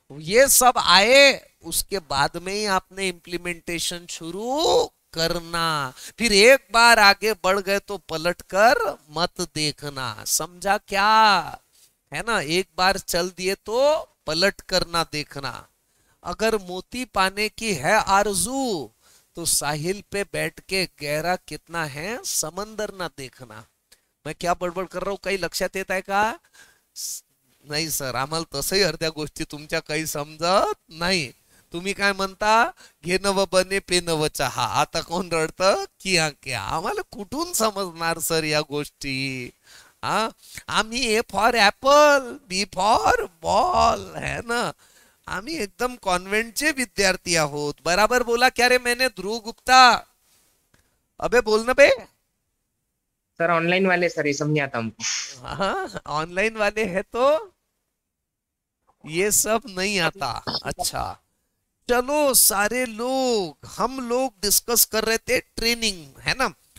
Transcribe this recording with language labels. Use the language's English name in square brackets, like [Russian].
[Hindi] ये सब आए उसके बाद में ही आपने इंप्लीमेंटेशन शुरू करना, फिर एक बार आगे बढ़ गए तो पलट कर मत देखना, समझा क्या, है ना। एक बार चल दिए तो पलट कर ना देखना। अगर मोती पाने की है आरजू तो साहिल पे बैठ के गहरा कितना है समंदर ना देखना। मैं क्या बडबड कर रहा हूं, [Marathi] काही लक्षात येत आहे का? नाही सर, आम्हाला तसंही अर्ध्या गोष्टी तुमच्या काही समजत नाही। तुम्ही काय म्हणता, घे नव बने पे नव चहा, आता कोण रडतं किया क्या, आम्हाला कुठून समजणार सर या गोष्टी। आम्ही [English] A for apple, B for ball, [Marathi] है ना, आम्ही एकदम कॉन्व्हेंटचे विद्यार्थी आहोत। [Hindi] बराबर बोला क्या रे मैंने, ध्रुव गुप्ता, अबे बोलना बे। सर ऑनलाइन वाले सर ये सब नहीं आता हमको। हाँ, ऑनलाइन वाले हैं तो ये सब नहीं आता। अच्छा चलो सारे लोग, हम लोग डिस्कस कर रहे थे ट्रेनिंग, है ना।